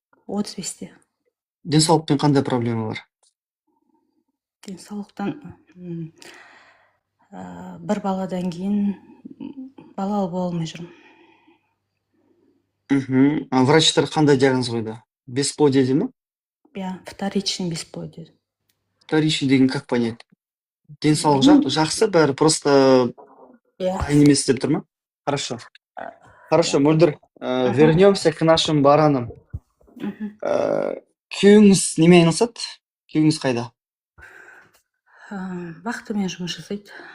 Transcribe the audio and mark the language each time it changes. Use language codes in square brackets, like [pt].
[kk] 35-те. Денсаулықпен қандай проблема бар? Денсаулықтан бір баладан кейін балалы бола алмай жүрмін. Мхм. Врачтар қандай диагноз қойды? Бесплодие дей ма? Иә, [ru] вторичный бесплодие. Вторичный [kk] деген [ru] как понять? [kk] Денсаулық жақсы, бәрі просто Иә. дайын емес деп тұр ма? [ru] Хорошо. Хорошо, Мөлдір, вернемся к нашим баранам. [kk] Күйеуіңіз немен айналысады? Күйеуіңіз қайда? Вахтамен жұмыс жасайды.